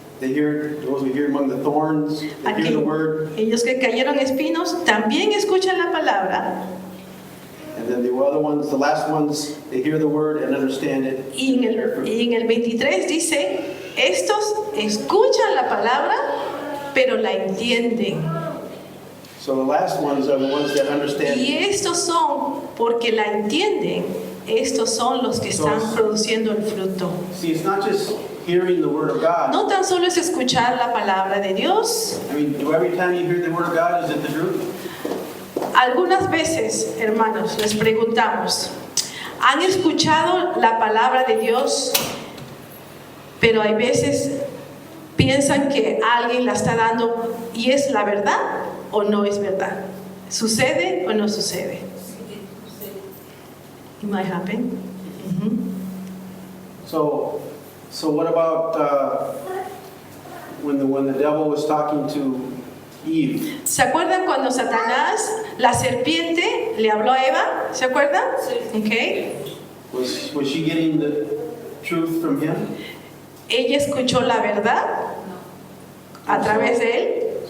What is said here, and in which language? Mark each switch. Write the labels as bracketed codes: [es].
[en] those who hear among the thorns, they hear the word. [es] ellos que cayeron espinos también escuchan la palabra. [en] And then the other ones, the last ones, they hear the word and understand it. [es] Y en el 23 dice, estos escuchan la palabra, pero la entienden. [en] So the last ones are the ones that understand. [es] Y estos son, porque la entienden, estos son los que están produciendo el fruto. [en] See, it's not just hearing the word of God. [es] No tan solo es escuchar la palabra de Dios. [en] I mean, every time you hear the word of God, is it the truth? [es] Algunas veces, hermanos, les preguntamos, ¿han escuchado la palabra de Dios? Pero hay veces piensan que alguien la está dando y es la verdad o no es verdad. ¿Sucede o no sucede? [en] It might happen. So what about when the devil was talking to Eve? [es] ¿Se acuerdan cuando Satanás, la serpiente, le habló a Eva? ¿Se acuerdan? Sí. [en] Okay. Was she getting the truth from him? [es] ¿Ella escuchó la verdad a través de él?